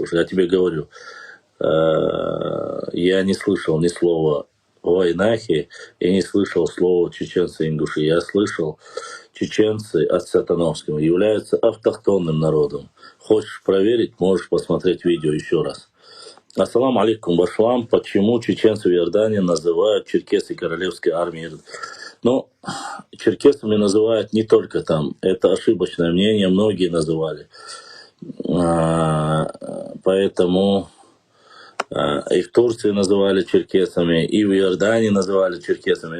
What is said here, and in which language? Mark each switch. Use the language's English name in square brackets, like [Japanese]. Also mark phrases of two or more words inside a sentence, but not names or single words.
[Russian] Я тебе говорю, я не слышал ни слова о войнахе, я не слышал слова чеченцы и ингуши. Я слышал, чеченцы от Сатановского являются автохтонным народом. Хочешь проверить, можешь посмотреть видео еще раз. [Arabic] السلام عليكم, Башлам. [Russian] Почему чеченцы в Иордании называют черкесы королевской армией? Ну, черкесами называют не только там. Это ошибочное мнение, многие называли. Поэтому и в Турции называли черкесами, и в Иордании называли черкесами.